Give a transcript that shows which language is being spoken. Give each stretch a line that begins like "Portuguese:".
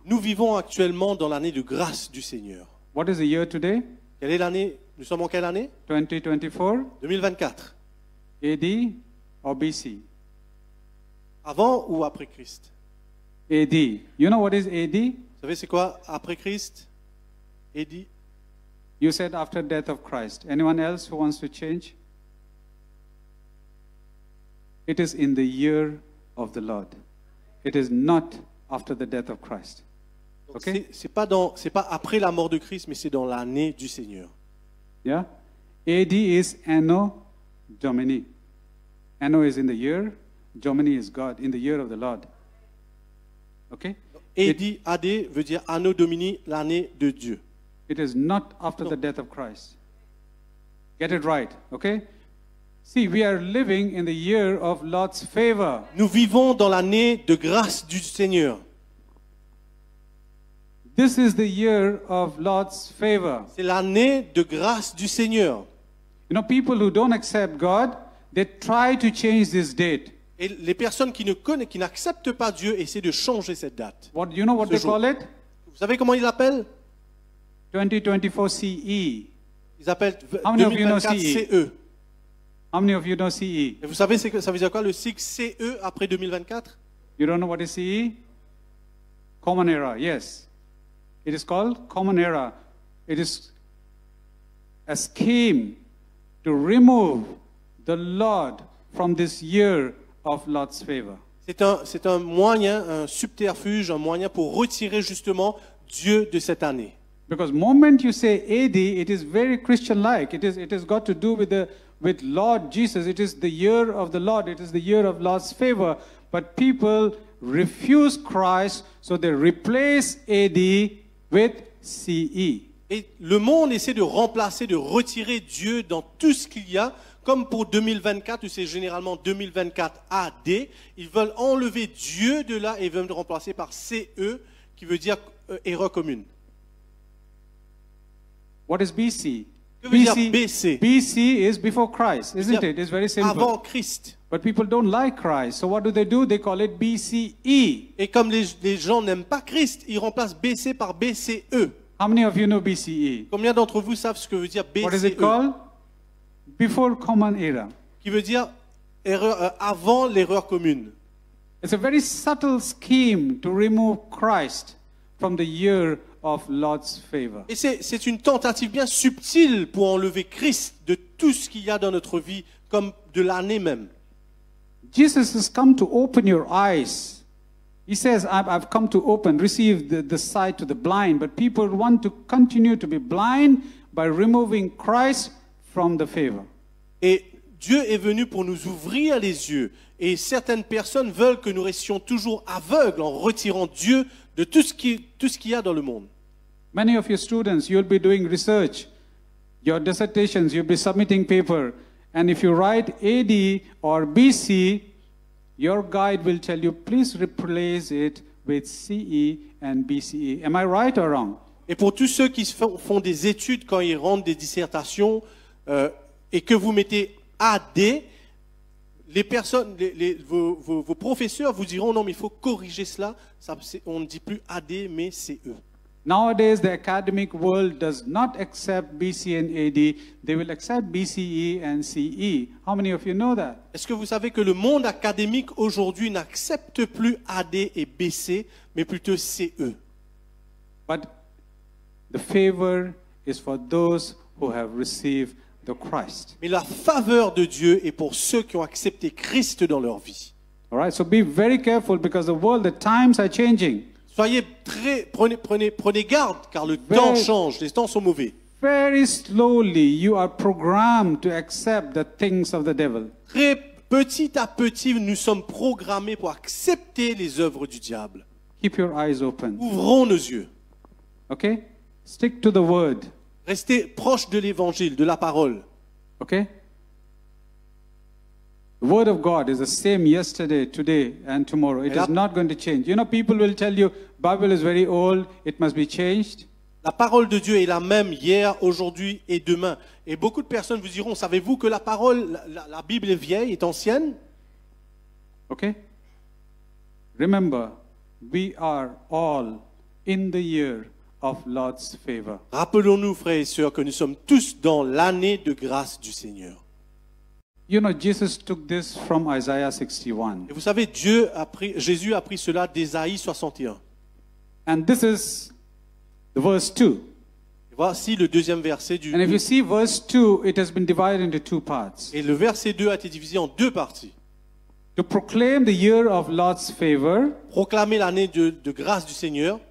French: Nous vivons actuellement dans l'année de grâce du Seigneur.
English: What is the year today?
French: Quelle est l'année? Nous sommes en quelle année? 2024? 2024.
English: AD or BC?
French: Avant ou après Christ?
English: AD. You know what is AD?
French: Vous savez c'est quoi après Christ?
English: AD? You said after death of Christ. Anyone else who wants to change? It is in the year of the Lord. It is not after the death of Christ. Okay?
French: C'est pas après la mort de Christ, mais c'est dans l'année du Seigneur.
English: Yeah? AD is Anno Domini. Anno is in the year. Domini is God, in the year of the Lord. Okay?
French: AD veut dire Anno Domini, l'année de Dieu.
English: It is not after the death of Christ. Get it right, okay? See, we are living in the year of Lord's favor.
French: Nous vivons dans l'année de grâce du Seigneur.
English: This is the year of Lord's favor.
French: C'est l'année de grâce du Seigneur.
English: You know, people who don't accept God, they try to change this date.
French: Et les personnes qui n'acceptent pas Dieu essaient de changer cette date.
English: You know what they call it?
French: Vous savez comment ils l'appellent?
English: 2024 CE.
French: Ils appellent
English: How many of you know 2024 CE? CE. How many of you know CE?
French: Et vous savez ça veut dire quoi le cycle CE après 2024?
English: You don't know what is CE? Common era, yes. It is called Common Era. It is a scheme to remove the Lord from this year of Lord's favor.
French: C'est un moyen, un subterfuge, un moyen pour retirer justement Dieu de cette année.
English: Because moment you say AD, it is very Christian-like. It has got to do with Lord Jesus. It is the year of the Lord. It is the year of Lord's favor. But people refuse Christ, so they replace AD with CE.
French: Et le monde essaie de remplacer, de retirer Dieu dans tout ce qu'il y a. Comme pour 2024, où c'est généralement 2024 AD, ils veulent enlever Dieu de là et veulent le remplacer par CE, qui veut dire erreur commune.
English: What is BC?
French: Que veut dire BC?
English: BC is before Christ, isn't it? It's very simple.
French: Avant Christ.
English: But people don't like Christ, so what do? They call it BCE.
French: Et comme les gens n'aiment pas Christ, ils remplacent BC par BCE.
English: How many of you know BCE?
French: Combien d'entre vous savent ce que veut dire BCE?
English: What is it called? Before Common Era.
French: Qui veut dire avant l'erreur commune.
English: It's a very subtle scheme to remove Christ from the year of Lord's favor.
French: Et c'est une tentative bien subtile pour enlever Christ de tout ce qu'il y a dans notre vie, comme de l'année même.
English: Jesus has come to open your eyes. He says, I've come to receive the sight to the blind. But people want to continue to be blind by removing Christ from the favor.
French: Et Dieu est venu pour nous ouvrir les yeux. Et certaines personnes veulent que nous restions toujours aveugles en retirant Dieu de tout ce qu'il y a dans le monde.
English: Many of your students, you'll be doing research. Your dissertations, you'll be submitting paper. And if you write AD or BC, your guide will tell you, please replace it with CE and BCE. Am I right or wrong?
French: Et pour tous ceux qui font des études quand ils rendent des dissertations et que vous mettez AD, les personnes, vos professeurs vous diront non mais il faut corriger cela. On ne dit plus AD mais CE.
English: Nowadays, the academic world does not accept BC and AD. They will accept BCE and CE. How many of you know that?
French: Est-ce que vous savez que le monde académique aujourd'hui n'accepte plus AD et BC, mais plutôt CE?
English: But the favor is for those who have received the Christ.
French: Mais la faveur de Dieu est pour ceux qui ont accepté Christ dans leur vie.
English: All right, so be very careful because the times are changing.
French: Prenez garde, car le temps change, les temps sont mauvais.
English: Very slowly, you are programmed to accept the things of the devil.
French: Très petit à petit, nous sommes programmés pour accepter les œuvres du diable.
English: Keep your eyes open.
French: Ouvrons nos yeux.
English: Okay? Stick to the word.
French: Restez proche de l'évangile, de la parole.
English: Okay? The word of God is the same yesterday, today, and tomorrow. It is not going to change. You know, people will tell you, Bible is very old, it must be changed.
French: La parole de Dieu est la même hier, aujourd'hui et demain. Et beaucoup de personnes vous diront, savez-vous que la parole, la Bible est vieille, est ancienne?
English: Okay? Remember, we are all in the year of Lord's favor.
French: Rappelons-nous, frères et sœurs, que nous sommes tous dans l'année de grâce du Seigneur.
English: You know, Jesus took this from Isaiah 61.
French: Et vous savez, Jésus a pris cela d'Ésaïe 61.
English: And this is the verse 2.
French: Et voici le deuxième verset du...
English: And if you see verse 2, it has been divided into two parts.
French: Et le verset 2 a été divisé en deux parties.
English: To proclaim the year of Lord's favor.
French: Proclamer l'année de grâce du Seigneur.